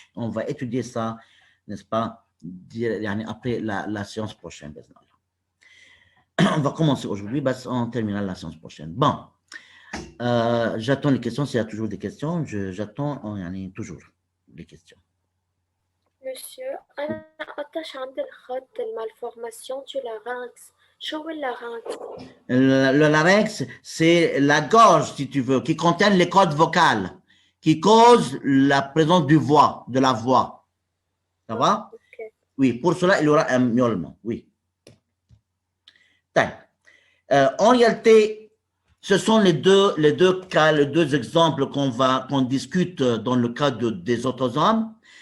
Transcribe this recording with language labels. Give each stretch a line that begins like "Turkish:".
French: On va étudier ça, n'est-ce pas, après la séance prochaine. On va commencer aujourd'hui, on terminera la séance prochaine. Bon, j'attends les questions, s'il y a toujours des questions, j'attends toujours les questions.
Arabic: Monsieur, أنا قطعش عند الخط المالفورماسيون du larynx. شو هو اللارynx؟
French: Le larynx, c'est la gorge, si tu veux, qui contient les cordes vocales, qui cause la présence de la voix. Ça va? Okay. Oui, pour cela, il y aura un miaulement, oui. En réalité, ce sont les deux cas, les deux exemples qu'on discute dans le cas des autosomes.